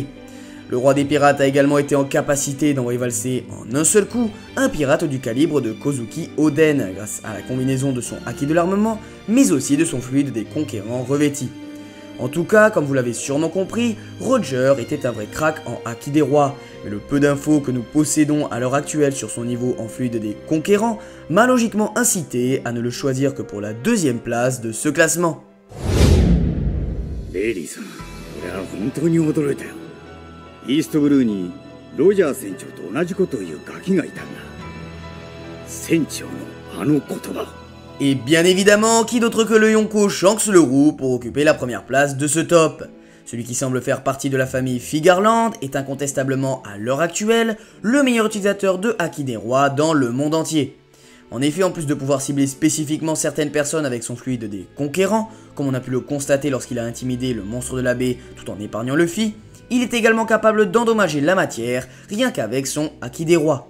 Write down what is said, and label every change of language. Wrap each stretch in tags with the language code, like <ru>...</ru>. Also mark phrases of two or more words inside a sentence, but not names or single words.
<fr>Le roi des pirates a également été en capacité d'envoyer valser en un seul coup un pirate du calibre de Kozuki Oden, grâce à la combinaison de son haki de l'armement, mais aussi de son fluide des conquérants revêtis. En tout cas, comme vous l'avez sûrement compris, Roger était un vrai crack en haki des rois, mais le peu d'infos que nous possédons à l'heure actuelle sur son niveau en fluide des conquérants m'a logiquement incité à ne le choisir que pour la deuxième place de ce classement.</fr> <ja>レイリーさん、俺は本当に驚いたよ。イーストブルーにロジャー船長と同じことを言うガキがいたんだ。船長のあの言葉。</ja> <fr>Et bien évidemment, qui d'autre que le Yonko Shanks le Roux pour occuper la première place de ce top. Celui qui semble faire partie de la famille Figarland est incontestablement, à l'heure actuelle, le meilleur utilisateur de haki des rois dans le monde entier. En effet, en plus de pouvoir cibler spécifiquement certaines personnes avec son fluide des conquérants, comme on a pu le constater lorsqu'il a intimidé le monstre de la baie tout en épargnant Luffy, il est également capable d'endommager la matière rien qu'avec son haki des rois.</fr>